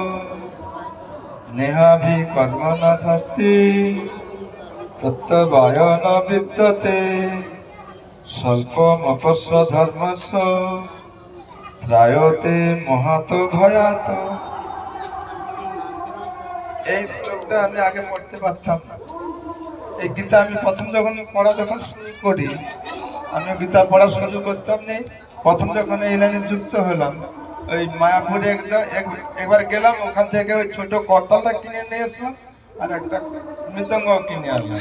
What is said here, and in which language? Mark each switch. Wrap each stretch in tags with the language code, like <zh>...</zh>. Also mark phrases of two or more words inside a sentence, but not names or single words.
<sa>नेहाभि कर्मनास्ति प्रत्यभय न विद्यते स्वल्पमपस्य धर्मस्य त्रायते महत भयात।</sa> <bn>এই শ্লোকটা আমি আগে পড়তে পারতাম না। এই গীতা আমি প্রথম যখন শুরু করি, আমি গীতা পড়া শুরু করতাম না। প্রথম যখন এই লাইনে যুক্ত হলাম, ওই মায়াপুরে একবার গেলাম, ওখান থেকে ওই ছোট করতালটা কিনে নিয়ে এসলাম আর একটা মৃদঙ্গ কিনে আনলাম।</bn>